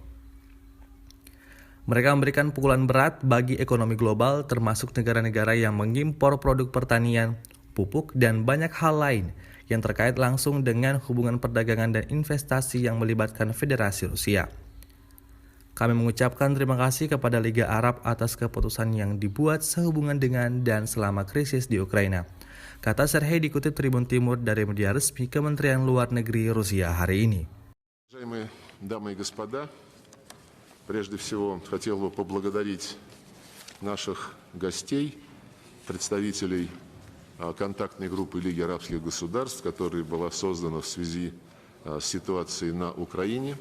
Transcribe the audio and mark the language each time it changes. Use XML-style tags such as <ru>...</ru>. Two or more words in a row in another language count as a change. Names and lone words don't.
<id>Mereka memberikan pukulan berat bagi ekonomi global termasuk negara-negara yang mengimpor produk pertanian, pupuk, dan banyak hal lain yang terkait langsung dengan hubungan perdagangan dan investasi yang melibatkan Federasi Rusia. Kami mengucapkan terima kasih kepada Liga Arab atas keputusan yang dibuat sehubungan dengan dan selama krisis di Ukraina, kata Sergei dikutip Tribun Timur dari media resmi Kementerian Luar Negeri Rusia hari ini.</id> <ru>Прежде всего, хотел бы поблагодарить наших гостей, представителей контактной группы Лиги арабских государств, которая была создана в связи с ситуацией на Украине.</ru>